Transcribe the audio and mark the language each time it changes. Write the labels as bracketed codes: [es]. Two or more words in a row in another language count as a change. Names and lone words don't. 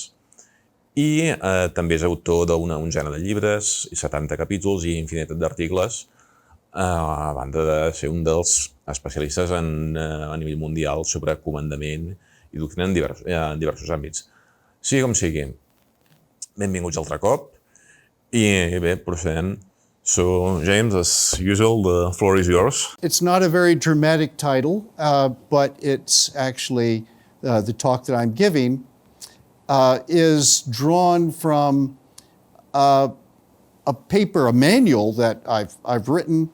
[ca] I també és autor d'una onzena de llibres, 70 capítols i infinitat d'articles, a banda de ser un dels especialistes a nivell mundial sobre comandament i doctrina en diversos àmbits. Sigui com sigui, benvinguts altre cop. I bé, procedem. [en] So, James, as usual, the floor is yours. It's not a very dramatic title, but it's actually the talk that I'm giving is drawn from a paper, a manual that I've written.